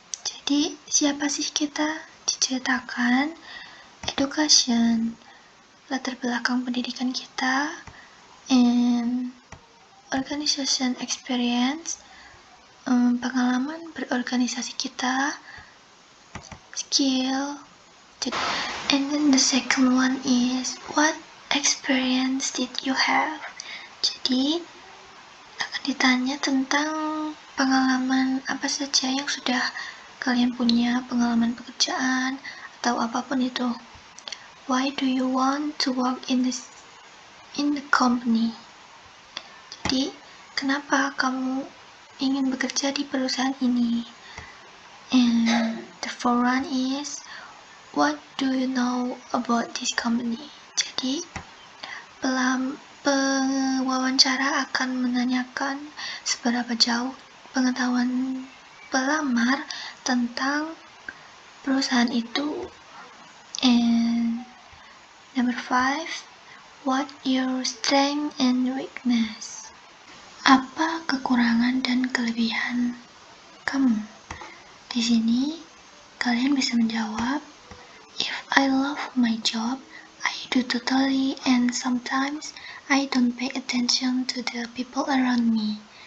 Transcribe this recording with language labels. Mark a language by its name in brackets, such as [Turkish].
[Indonesian] Jadi siapa sih kita diceritakan, education, latar belakang pendidikan kita, [English] and organization experience, [Indonesian] pengalaman berorganisasi kita, skill. [English] And then the second one is what experience did you have? [Indonesian] Jadi akan ditanya tentang pengalaman apa saja yang sudah kalian punya, pengalaman pekerjaan atau apapun itu. [English] Why do you want to work in the company? [Indonesian] Jadi, kenapa kamu ingin bekerja di perusahaan ini? [English] And the fourth one is, what do you know about this company? [Indonesian] Jadi, pewawancara akan menanyakan seberapa jauh pengetahuan pelamar tentang perusahaan itu. [English] And number 5, what your strength and weakness? [Indonesian] Apa kekurangan dan kelebihan kamu? Di sini kalian bisa menjawab, [English] if I love my job, I do totally, and sometimes I don't pay attention to the people around me.